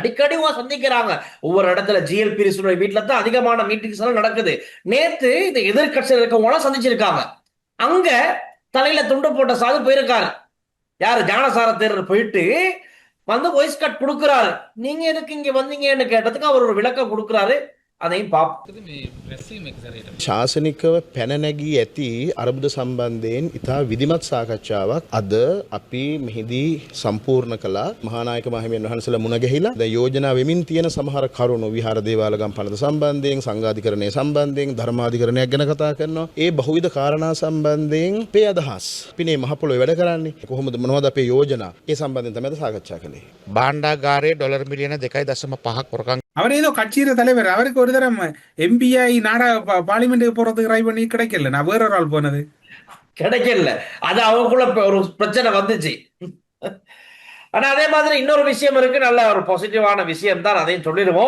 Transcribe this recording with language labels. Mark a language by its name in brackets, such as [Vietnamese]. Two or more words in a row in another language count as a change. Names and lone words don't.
[Tamil] அடிக்கடி சந்திக்கிறாங்க ஒவ்வொரு இடத்துல. ஜிஎல்பி வீட்டுல தான் அதிகமான மீட்டிங்ஸ் எல்லாம் நடக்குது. நேற்று இந்த எதிர்கட்சியில் இருக்கவங்க சந்திச்சிருக்காங்க. அங்க தலையில துண்டு போட்ட சாது போயிருக்காரு. யாரு? ஞானசார தேரர் போயிட்டு வந்து [English] voice cut [Tamil] கொடுக்கிறாரு. நீங்க எதுக்கு இங்க வந்தீங்கன்னு கேட்டதுக்கு அவர் ஒரு விளக்கம் கொடுக்கிறாரு. අනෙන් [Sinhala] ශාසනිකව පැනනැගී ඇති අරබුද සම්බන්ධයෙන් ඉතා විධිමත් සාකච්ඡාවක් අද අපි මෙහිදී සම්පූර්ණ කළා. මහානායක මහිමියන් වහන්සේලා මුණ ගැහිලා දැන් යෝජනා වෙමින් තියෙන සමහර කරුණු විහාර දේවාලගම් පනත සම්බන්ධයෙන්, සංඝාධිකරණය සම්බන්ධයෙන්, ධර්මාධිකරණයක් ගැන කතා කරනවා. ඒ බහුවිධ කාරණා සම්බන්ධයෙන් අපේ අදහස් පිනේ මහ පොළොවේ වැඩ කරන්නේ කොහොමද, මොනවද අපේ යෝජනා, ඒ සම්බන්ධයෙන් තමයි සාකච්ඡා කළේ. භාණ්ඩාගාරයේ ඩොලර් මිලියන 2.5ක් பொறக்காங்க. [Tamil] அவர் ஏதோ கட்சியில தலைவர், அவருக்கு ஒரு தரம் எம்பிஐ நாடா பார்லிமெண்ட்டுக்கு போறதுக்கு ட்ரை பண்ணி கிடைக்கல. நான் வேற ஒரு ஆள் போனது கிடைக்கல. அது அவங்களுக்குள்ள ஒரு பிரச்சனை வந்துச்சு. ஆனா அதே மாதிரி இன்னொரு விஷயம் இருக்கு, நல்ல ஒரு பாசிட்டிவான விஷயம் தான், அதையும் சொல்லிடுவோம்.